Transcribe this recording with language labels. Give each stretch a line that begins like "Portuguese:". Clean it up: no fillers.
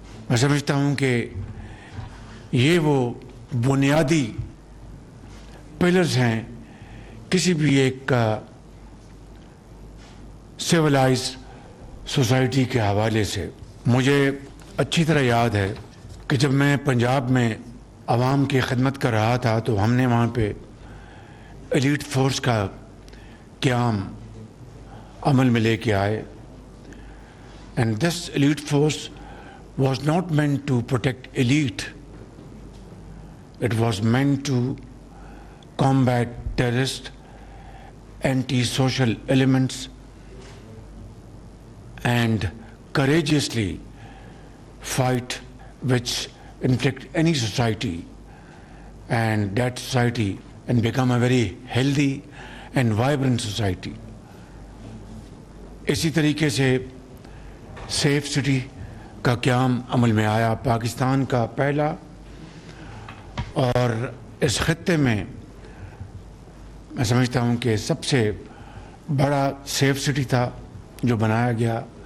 Urdu: میں سمجھتا ہوں کہ یہ وہ بنیادی پلرز ہیں کسی بھی ایک سویلائز سوسائٹی کے حوالے سے. مجھے اچھی طرح یاد ہے کہ جب میں پنجاب میں عوام کی خدمت کر رہا تھا تو ہم نے وہاں پہ ایلیٹ فورس کا قیام عمل میں لے کے آئے.
English: And this elite force was not meant to protect elite, it was meant to combat terrorist, anti-social elements, and courageously fight which inflict any society, and that society and become a very healthy and vibrant society.
Urdu: اسی طریقے سے safe city کا قیام عمل میں آیا، پاکستان کا پہلا اور اس خطے میں میں سمجھتا ہوں کہ سب سے بڑا سیف سٹی تھا جو بنایا گیا.